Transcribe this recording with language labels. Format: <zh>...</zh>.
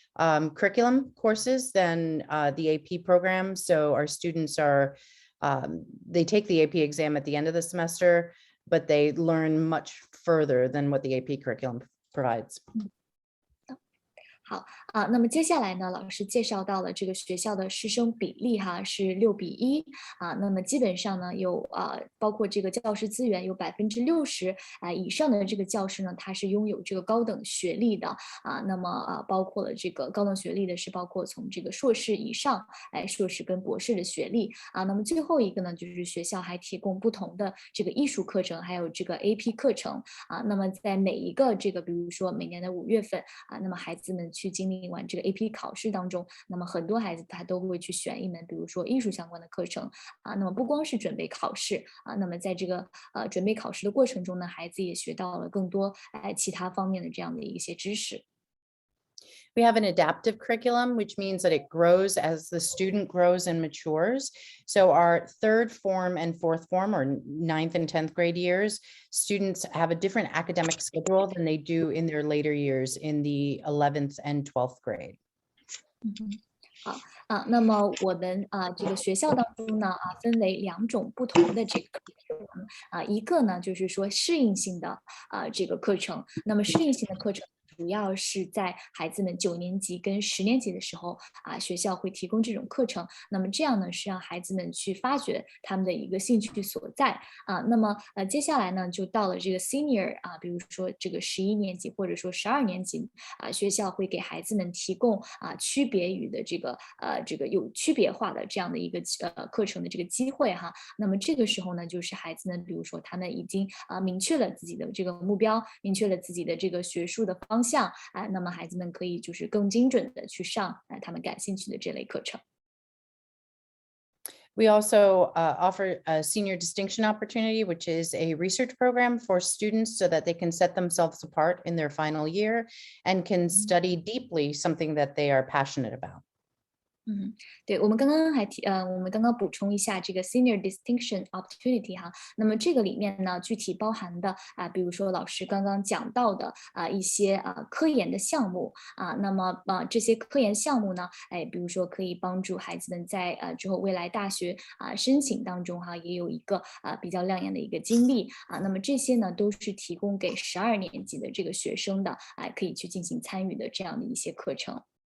<en>curriculum courses than the AP program. So our students are, they take the AP exam at the end of the semester, but they learn much further than what the AP curriculum provides.</en> <zh>好那么接下来呢，老师介绍到了这个学校的师生比例哈是6:1那么基本上呢有包括这个教师资源有60%以上的这个教师呢，他是拥有这个高等学历的那么包括了这个高等学历的是包括从这个硕士以上硕士跟博士的学历那么最后一个呢，就是学校还提供不同的这个艺术课程，还有这个 AP 课程那么在每一个这个比如说每年的5月份那么孩子们去经历完这个 AP 考试当中，那么很多孩子他都会去选一门比如说艺术相关的课程那么不光是准备考试那么在这个准备考试的过程中呢，孩子也学到了更多其他方面的这样的一些知识。</zh> <en>We have an adaptive curriculum, which means that it grows as the student grows and matures. So our third form and fourth form, or 9th and 10th grade years, students have a different academic schedule than they do in their later years in the 11th and 12th grade.</en> <zh>好那么我们这个学校当中呢分为2种不同的这个课程一个呢就是说适应性的这个课程，那么适应性的课程主要是在孩子们9年级跟10年级的时候学校会提供这种课程，那么这样呢是让孩子们去发掘他们的一个兴趣所在那么接下来呢就到了这个 senior 比如说这个11年级或者说12年级学校会给孩子们提供区别于的这个有区别化的这样的一个课程的这个机会哈。那么这个时候呢，就是孩子们比如说他们已经明确了自己的这个目标，明确了自己的这个学术的方向那么孩子们可以就是更精准的去上他们感兴趣的这类课程。</zh> <en>We also offer a senior distinction opportunity, which is a research program for students so that they can set themselves apart in their final year and can study deeply something that they are passionate about.</en> <zh>对，我们刚刚补充一下这个 senior distinction opportunity 哈，那么这个里面呢，具体包含的比如说老师刚刚讲到的一些科研的项目那么这些科研项目呢，比如说可以帮助孩子们在之后未来大学申请当中哈，也有一个比较亮眼的一个经历那么这些呢都是提供给12年级的这个学生的可以去进行参与的这样的一些课程。</zh>